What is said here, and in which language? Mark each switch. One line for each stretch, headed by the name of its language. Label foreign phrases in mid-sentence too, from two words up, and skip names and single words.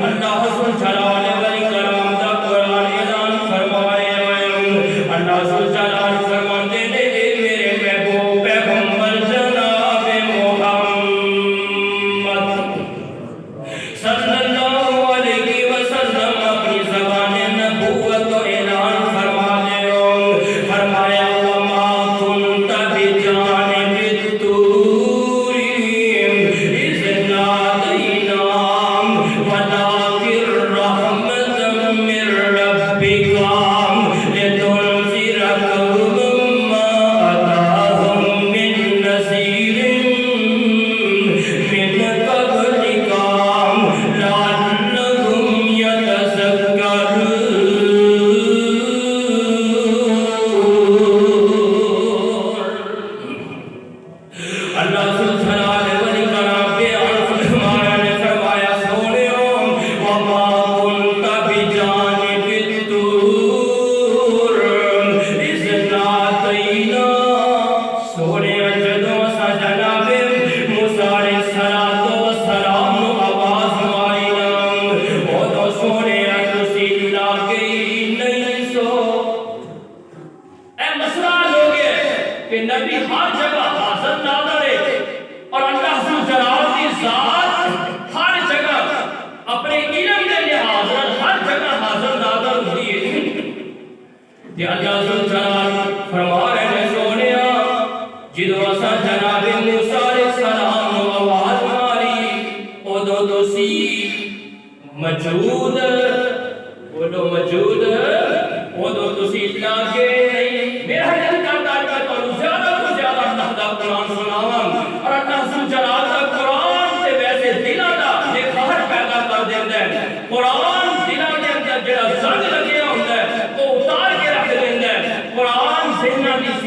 Urdu: اللہ ذوالجلال والاکرام دا قرآن اعلان فرما رہے ہیں، اللہ ذوالجلال فرماتے ہیں اے میرے محبوب پیغمبر جناب محمد صلی اللہ علیہ وسلم اپنی زبان نبوت کو اعلان فرماتے ہو، فرمایا
Arabic: وما کنت بجانب الطور اذ نادینا ولکن رحمة من ربک لتنذر قوما أتاهم من نذير من قبلك لعلهم يتذكرون۔
Punjabi: اللہ ذوالجلال والاکرام بیان فرمایا نے فرمایا سونیو
Arabic: وما کنت بجانب الطور اذ نادینا،
Punjabi: سونیا جدوں اساں جناب موسیٰ علیہ السلام نو آواز ماری نا اودوں سونیا تسی لاگے ہی نہیں سو۔
Urdu: اے مسئلہ ہو گیا کہ نبی ہر جگہ حاضر ناظر ہے اور اللہ ذوالجلال کی ذات ہر جگہ اپنے علم کے لحاظ ہر جگہ حاضر ناظر ہوتی ہے۔
Punjabi: کہ اللہ ذوالجلال فرما رہے ہیں سونیا جدو اسا جناب موسیٰ علیہ السلام نو آواز ماری ادو تسی موجود، بولو موجود، ادو تسی لاگے نہیں۔ میرا دل کرتا ہے کہ تانوں زیادہ تو زیادہ اللہ دا قرآن سناواں اور اللہ ذوالجلال دا قرآن تے ویسے دلاں دا نکھار پیدا کر دیندا ہے۔ قرآن دلاں دے اندر جڑا زنگ لگیا ہوندا ہے وہ اتار کے رکھ دیندا ہے۔ قرآن ذہناں